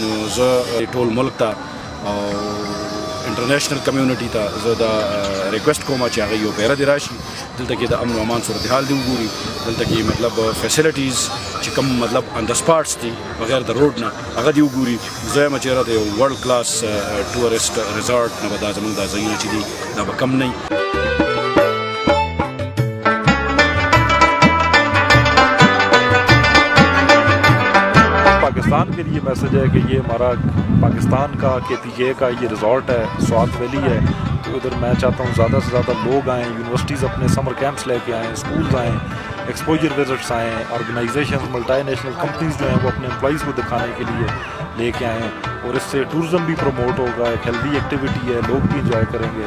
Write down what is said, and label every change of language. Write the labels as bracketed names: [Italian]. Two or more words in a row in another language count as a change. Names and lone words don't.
[Pashto] نو زه ټول ملک ته او [English] international community [Pashto] ته زه دا ریکویسټ کوم چې هغه یو پیره دې راشي دلته کې د امن و امان صورتحال دې وګوري. دلته کې مطلب فیسیلیټیز چې کوم مطلب آن د سپاټس دي بغیر د روډ نه هغه دې وګوري. زه یم چېرې د یو [English] world class tourist resort [Pashto] نه به دا زموږ دا ځایونه چې دي دا به کم نه وي. [Hindi] पाकिस्तान के लिए मैसेज है कि ये हमारा पाकिस्तान का KPA का ये रिजॉर्ट है, स्वात वैली है। तो इधर मैं चाहता हूँ ज़्यादा से ज़्यादा लोग आएँ, यूनिवर्सिटीज़ अपने [English] summer camps [Hindi] लेके आएँ, स्कूल्स आएँ, [English] exposure visits [Hindi] आएँ, [English] organization multinational companies [Hindi] जो हैं वो अपने एम्प्लॉइज़ को दिखाने के लिए लेके आएँ और इससे टूरिज़्म भी प्रमोट होगा, एक [English] healthy activity [Hindi] है, लोग भी इंजॉय करेंगे।